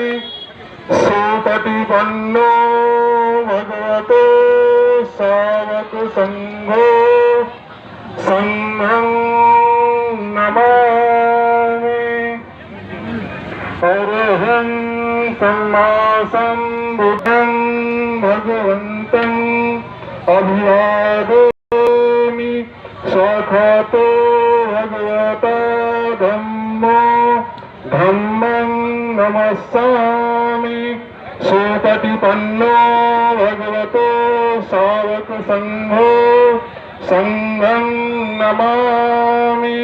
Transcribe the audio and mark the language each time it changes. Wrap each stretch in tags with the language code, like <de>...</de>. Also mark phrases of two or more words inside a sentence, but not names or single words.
<pi>सुपटिपन्नो भगवतो सावक संघो संघं नमामि। अरहं सम्मा सम्बुद्धं भगवन्तं अभिवादयामि। साक्षातो भगवता धम्मो धम्मं नमस्सामि। सुपटिपन्नो भगवतो सावक संघो संघं नमामि।</pi>